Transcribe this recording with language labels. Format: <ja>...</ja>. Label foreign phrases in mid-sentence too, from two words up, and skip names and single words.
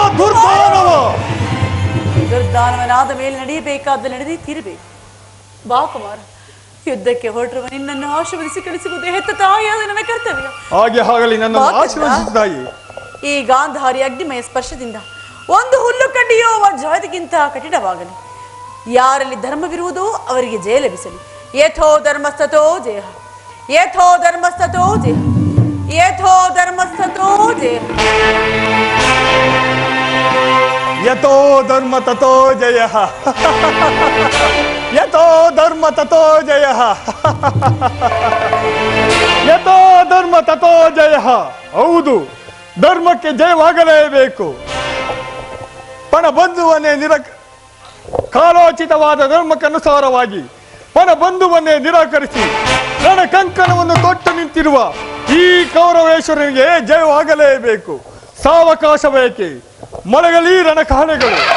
<kn>ದುರ್ದಾನವನಾದ ಮೇಲೆ ನಡೆಯಬೇಕಾದ ನಡೆದೇ ತೀರಬೇಕು ಬಾ ಕುಮಾರ ಯುದ್ಧಕ್ಕೆ ಹೊರಟಿರುವ ನಿನ್ನನ್ನು ಆಶೀರ್ವದಿಸಿ ಕಳಿಸುವುದೇ ಹೆತ್ತ ತಾಯಿಯಾದ ನನ್ನ ಕರ್ತವ್ಯ ಹಾಗೆ ಆಗಲಿ ನನ್ನ ಆಶೀರ್ವದಿಸು ತಾಯಿ ಈ ಗಾಂಧಾರಿ ಅಗ್ನಿಮಯ ಸ್ಪರ್ಶದಿಂದ ಒಂದು ಹುಲ್ಲು ಕಡ್ಡಿಯೋ ವಜ್ರವತಿಗಿಂತ ಕಠಿಣವಾಗಲಿ ಯಾರಲ್ಲಿ ಧರ್ಮವಿರುವುದೋ ಅವರಿಗೆ ಜಯ ಲಭಿಸಲಿ</kn> <sa>ಯಥೋ ಧರ್ಮಸ್ಥತೋ ಜಯ ಯಥೋ ಧರ್ಮಸ್ಥತೋ ಜಯ ಯಥೋ ಧರ್ಮಸ್ಥತೋ ಜಯ ಯಥೋ ಧರ್ಮ ತಥೋ ಜಯ ಯಥೋ ಧರ್ಮ ತಥೋ ಜಯ ಯಥೋ ಧರ್ಮ ತಥೋ ಜಯ</sa> <kn>ಹೌದು ಧರ್ಮಕ್ಕೆ ಜಯವಾಗಲೇಬೇಕು ಪಣ ಬಂಧುವನ್ನೇ ಕಾಲೋಚಿತವಾದ ಧರ್ಮಕ್ಕನುಸಾರವಾಗಿ ಪಣ ಬಂಧುವನ್ನೇ ನಿರಾಕರಿಸಿ ರಣ ಕಂಕಣವನ್ನು ತೊಟ್ಟು ನಿಂತಿರುವ ಈ ಕೌರವೇಶ್ವರನಿಗೆ ಜಯವಾಗಲೇಬೇಕು ಸಾವಕಾಶ ಬೇಕೆ ಮೊಳಗಲಿ ರಣಕಹಳೆಗಳು</kn>